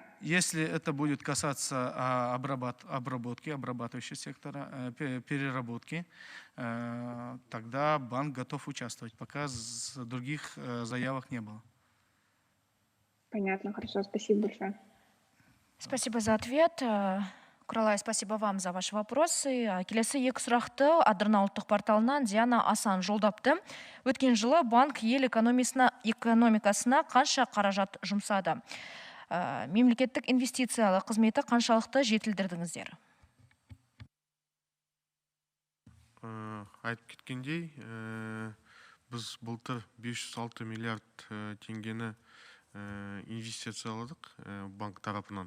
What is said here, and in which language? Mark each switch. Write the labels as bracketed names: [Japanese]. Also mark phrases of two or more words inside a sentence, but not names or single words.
[Russian] Если это будет касаться обработки, обрабатывающего сектора, переработки, тогда банк готов участвовать. Пока других заявок не было. Понятно, хорошо, спасибо большое. Спасибо за ответ. Куралай, спасибо вам за ваши вопросы. [Kazakh] Келесі екі сұрақты Адырна ұлттық порталынан Диана Асан жолдапты. Өткен жылы банк ел экономикасына қанша қаражат жұмсады? Мемлекеттік инвестициялық қызметі қаншалықты жетілдірдіңіздер? Айтып кеткендей, біз былтыр 506 миллиард теңгені инвестицияладық банк тарапынан.